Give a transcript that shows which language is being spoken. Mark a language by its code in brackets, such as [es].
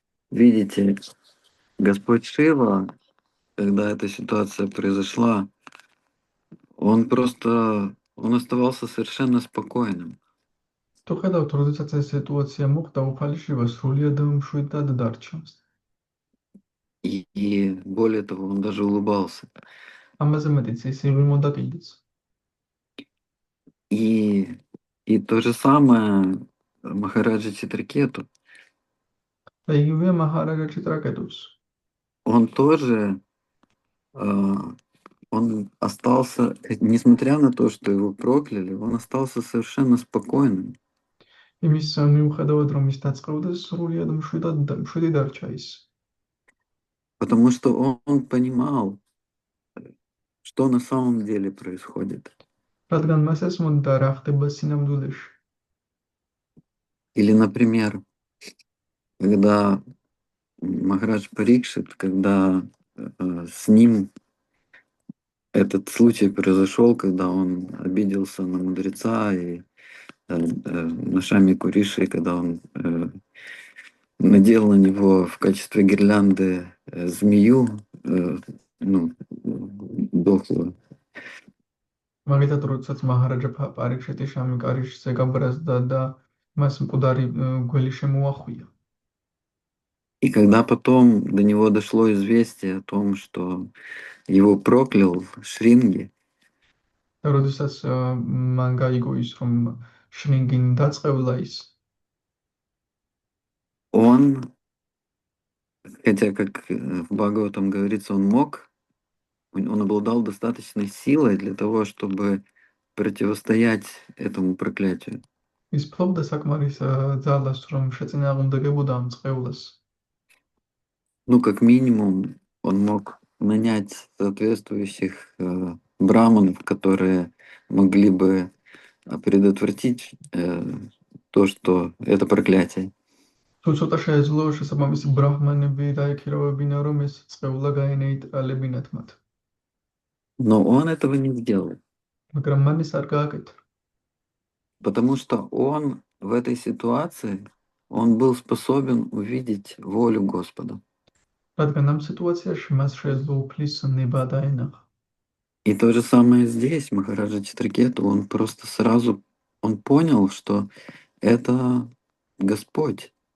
[ru] Видите, Господь Шива, когда эта ситуация произошла, он оставался совершенно спокойным. [ka] თუ ხედავთ, როდესაც ეს სიტუაცია მოხდა, უფალი შივა სრულიად მშვიდად დარჩა. [ru] И более того, он даже улыбался. [ka] ამაზე მეტიც ის იღიმოდა კიდეც. [ru] И то же самое Махараджа Читракету. [ka] და იგივეა მაჰараджа читракетуს. [ru] Он тоже он остался, несмотря на то, что его прокляли, он остался совершенно спокойным. [ka] იმის მიუხედავად, რომ ის დაწყევდა, სრულიად მშვიდი დარჩა ის. [ru] Потому что он понимал, что на самом деле происходит. [ka] რადგან მას ესმოდა რა ხდება სინამდვილეში. [ru] Или, например, когда Махарадж Парикшит, когда с ним этот случай произошел, когда он обиделся на мудреца и на Шами Куриши, когда он надел на него в качестве гирлянды змею, дохлую. [ka] მაგითად როდესაც მაჰараджа პარიქშეთი შამი კარიშზე გაბრაზდა და მას მკვდარი გველი შემოახვია. [ru] И когда потом до него дошло известие о том, что его проклял Шринги, [ka] და როდესაც მან გაიგო ის, რომ შრინგინ დაწყევლა ის, [ru] он, хотя как в Бхагаватам говорится, он обладал достаточной силой для того, чтобы противостоять этому проклятию. [ka] ის ფლობდა საკმარის ძალას, რომ შეწინააღმდეგებოდა ამ წყევლას. [ru] Как минимум, он мог нанять соответствующих браманов, которые могли бы предотвратить то, что это проклятие. [ka] თუ ცოტა შეეძლო, შესაბამისი ბრაჰმანები დაიქირავებინა, რომ ეს წყევლა გაენეიტრალებინათ მათ. [ru] Но он этого не сделал. [ka] მაგრამ მან ის არ გააკეთა. [ru] Потому что он в этой ситуации, он был способен увидеть волю Господа. [ka] რადგან ამ სიტუაციაში მას შეეძლო უფლის ნება დაენახა. [ru] И то же самое здесь, Махараджа Читракету, он просто сразу, он понял, что это Господь.